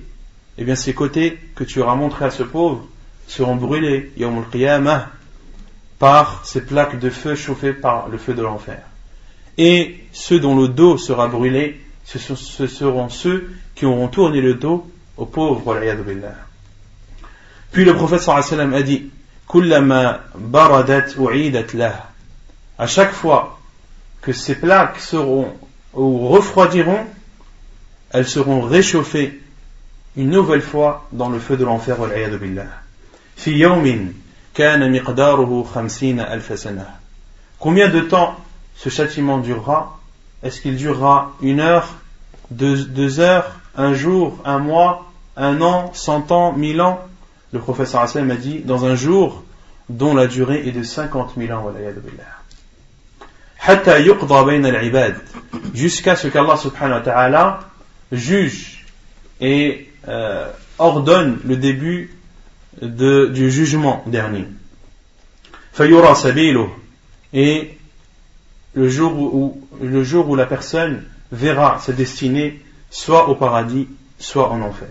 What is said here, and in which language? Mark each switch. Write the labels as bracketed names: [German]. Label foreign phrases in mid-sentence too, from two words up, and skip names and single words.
[French] Eh bien ces côtés que tu auras montrés à ce pauvre seront brûlés [Arabic] يوم القيامة [French] par ces plaques de feu chauffées par le feu de l'enfer. Et ceux dont le dos sera brûlé, ce seront ceux qui auront tourné le dos aux pauvres. Puis le prophète [Arabic] صلى الله عليه وسلم [French] a dit: [Arabic] كلما بردت أعيدت له. [French] À chaque fois que ces plaques seront ou refroidiront, elles seront réchauffées une nouvelle fois dans le feu de l'enfer. [Arabic] في يوم كان مقداره 50 ألف سنة. [French] Combien de temps ce châtiment durera? Est-ce qu'il durera 1 heure, 2 heures, 1 jour, 1 mois, 1 an, 100 ans, 1000 ans? le prophète [Arabic] صلى الله عليه وسلم [French] a dit, dans un jour dont la durée est de 50 000 ans, [Arabic] حتى يقضى بين العباد, [French] jusqu'à ce qu'Allah [Arabic] سبحانه وتعالى [French] juge et ordonne le début du jugement dernier. [Arabic] فيرى سبيله, [French] et le jour où la personne verra sa destinée soit au paradis, soit en enfer.